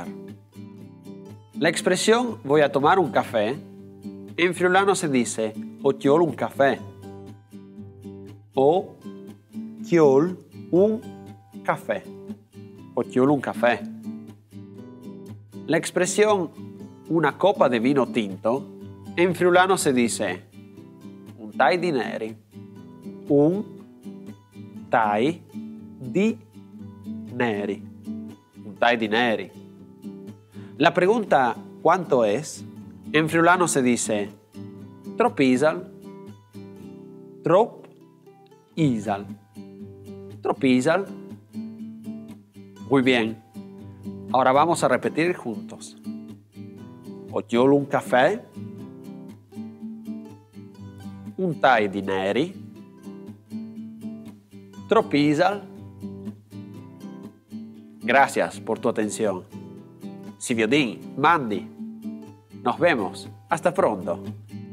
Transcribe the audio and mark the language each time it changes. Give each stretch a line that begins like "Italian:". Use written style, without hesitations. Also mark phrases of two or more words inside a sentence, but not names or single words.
Spanish: La expresión voy a tomar un café, en friulano se dice
Friulian: o tiol un café o tiol un café o tiol un café.
Spanish: La expresión una copa de vino tinto, en friulano se dice
Friulian: un tai di neri, un tai di neri, un tai di neri.
Spanish: La pregunta ¿cuánto es? En friulano se dice
Friulian: trop isal, trop isal, trop isal.
Spanish: Muy bien, ahora vamos a repetir juntos.
Friulian: O tiol un café, un tai di neri, trop isal.
Spanish: Gracias por tu atención.
Friulian: Si Viodín, Mandi.
Spanish: Nos vemos. Hasta pronto.